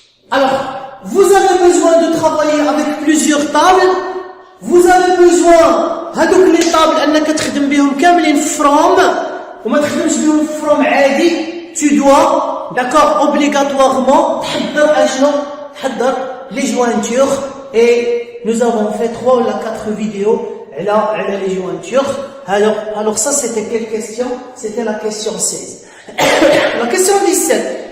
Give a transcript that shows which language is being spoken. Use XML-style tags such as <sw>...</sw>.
<fr>Alors, vous avez besoin de travailler avec plusieurs tables. Vous avez besoin</fr> <ar>هذوك les tables انك تخدم بهم كاملين from وما تخدمش بهم from عادي.</ar> <fr>Tu dois, d'accord, obligatoirement تحضر les jointures et nous avons fait 3 ou 4 vidéos على les jointures. Alors ça c'était quelle question? C'était la question 16. La question 17.</fr>